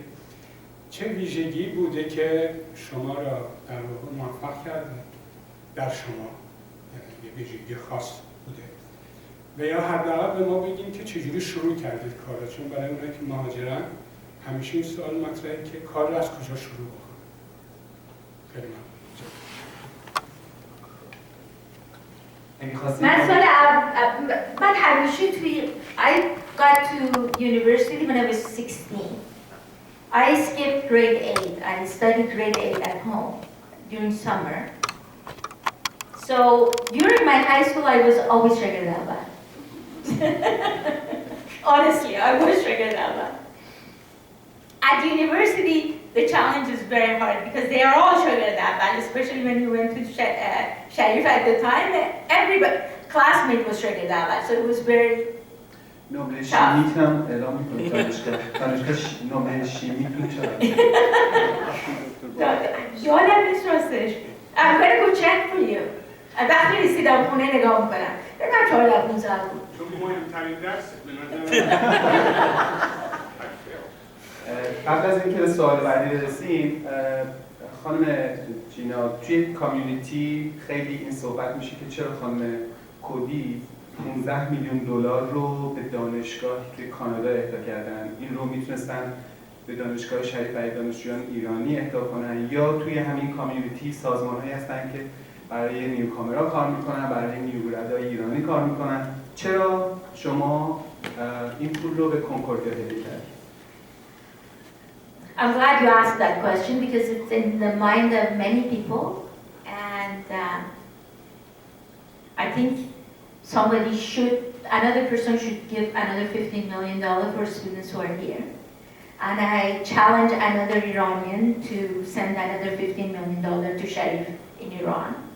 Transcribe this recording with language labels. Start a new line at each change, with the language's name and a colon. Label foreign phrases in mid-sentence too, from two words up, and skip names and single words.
Persian: چه ویژگی بوده که شما را در واقع موفق کرده در شما، یعنی یه ویژگی خاص بوده و یا حداقل به ما بگیم که چجوری شروع کردید کار را، چون برای اونایی که مهاجرن همیشه این سوال مطرحه که کار را از کجا شروع بکنه. خیلی ممنون. من همیشه توی
English: I got to university when I was 16. I skipped grade 8. I studied grade 8 at home during summer. So during my high school, I was always
Persian: شاگرد اول.
English: Honestly, I was
Persian: شاگرد اول.
English: At university, the challenge is very hard because they are all
Persian: شاگرد اول,
English: especially when you went to Sharif at the time. Everybody, classmate was
Persian: شاگرد اول,
English: so it was very
Persian: نمره شیمیتون اعلام میکنید دانشگاه نمره شیمیتون چقدر؟ یادم نیست راستش.
English: I'm gonna go check for you.
Persian: وقتی رسیدم خونه نگاه میکنم. بگم 14-15 بود. چون مهمترین درس به نظر قبل از اینکه به سوال بعدی برسیم، خانم جینا، توی کامیونیتی خیلی این صحبت میشه که چرا خانم کودی 15 میلیون دلار رو به دانشگاه توی کانادا اهدا کردن. این رو میتونستن به دانشگاه شریف برای دانشجویان ایرانی اهدا کنن، یا توی همین کامیونیتی سازمان‌هایی هستن که برای نیوکامرها کار میکنن، برای نیوگردهای ایرانی کار میکنن. چرا شما این پول رو به کنکوردیا هدیه کردید؟
English: I'm glad you asked that question because it's in the mind of many people, and I think another person should give another $15 million for students who are here. And I challenge another Iranian to send another $15 million to Sharif in Iran.